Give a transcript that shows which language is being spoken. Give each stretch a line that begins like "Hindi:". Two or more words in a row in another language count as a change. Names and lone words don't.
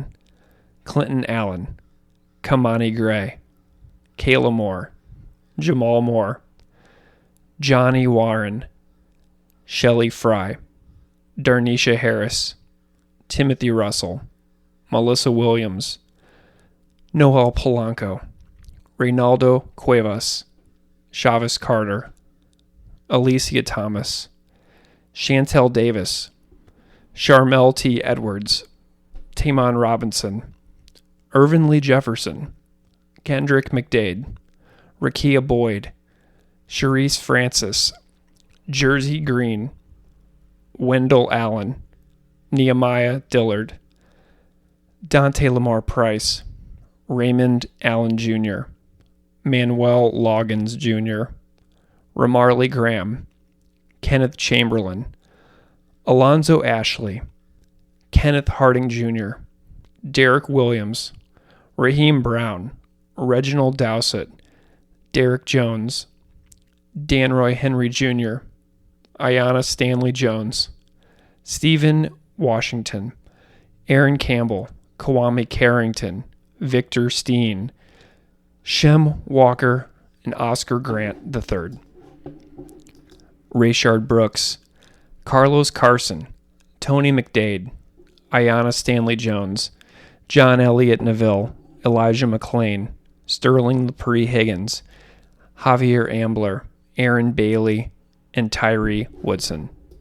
English: Clinton Allen, Kamani Gray, Kayla Moore, Jamal Moore, Johnny Warren, Shelley Fry, Darnisha Harris, Timothy Russell, Melissa Williams, Noel Polanco, Reynaldo Cuevas, Chavez Carter, Alicia Thomas, Chantel Davis, Charmel T. Edwards, Tamon Robinson, Irvin Lee Jefferson, Kendrick McDade, Rakia Boyd, Sharice Francis, Jersey Green, Wendell Allen, Nehemiah Dillard, Dante Lamar Price, Raymond Allen Jr., Manuel Loggins Jr., Ramarley Graham, Kenneth Chamberlain, Alonzo Ashley, Kenneth Harding Jr., Derek Williams, Raheem Brown, Reginald Dowsett, Derek Jones, Danroy Henry Jr., Ayanna Stanley Jones, Stephen Washington, Aaron Campbell, Kwame Carrington, Victor Steen, Shem Walker, and Oscar Grant III. Rayshard Brooks, Carlos Carson, Tony McDade, Ayanna Stanley Jones, John Elliott Neville, Elijah McLean, Sterling Lepre Higgins, Javier Ambler, Aaron Bailey, and Tyree Woodson.